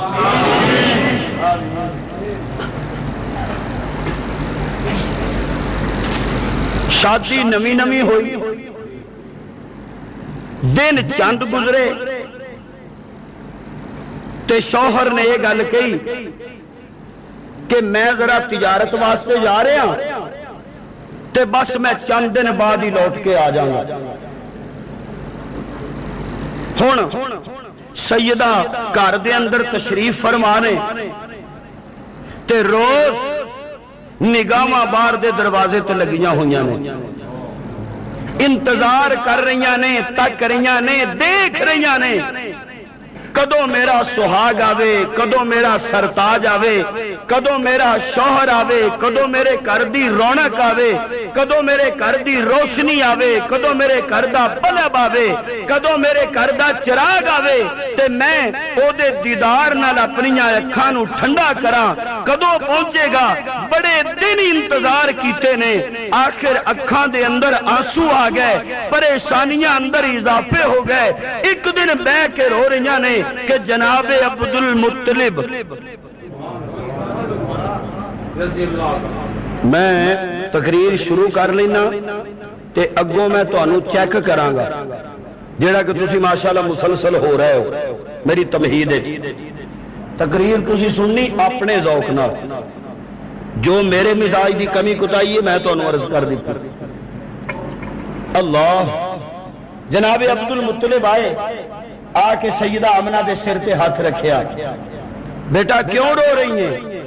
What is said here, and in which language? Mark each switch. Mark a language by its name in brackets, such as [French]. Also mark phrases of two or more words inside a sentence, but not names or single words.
[Punjabi] شادی نمی نمی ہوئی، دن چند گزرے تے شوہر نے یہ گل کہی کہ میں ذرا تجارت واسطے جا رہا ہوں تے بس [Urdu] میں چند دن بعد ہی لوٹ کے آ جاؤں گا۔ [Punjabi] ہن سیدہ گھر دے اندر تشریف فرمانے تے روز نگاہاں باہر دے دروازے تے لگیاں ہویاں نے، انتظار کر رہی نے، تک رہی نے، دیکھ رہی نے کدوں میرا سہاگ آوے، کدوں میرا سرتاج آوے، کدوں میرا شوہر آوے، کدوں میرے گھر دی رونق آوے، کدوں میرے گھر دی روشنی آوے، کدوں میرے گھر دا بلب آوے، کدوں میرے گھر دا چراغ آوے تے میں او دے دیدار نال اپنی اکھاں نو ٹھنڈا کراں، کدوں پہنچے گا؟ بڑے دن انتظار کیتے نے، آخر اکھاں دے اندر آنسو آ گئے، پریشانیاں اندر اضافے ہو گئے۔ ایک دن بیٹھ کے رو رہی نے کہ جناب عبد المطلب، میں تقریر شروع کر لینا تے اگوں میں تو انہوں چیک کران گا جیڑا کہ تسی ماشاءاللہ مسلسل ہو رہے ہو، میری تمہید ہے تقریر تسی سننی اپنے ذوق نہ، جو میرے مزاج دی کمی کتائی ہے میں تو انہوں عرض کر دیتا۔ اللہ جناب عبد المطلب آئے، آ کے سیدہ آمنہ دے سر تے ہاتھ رکھیا، [Urdu] بیٹا کیوں رو رہی ہیں؟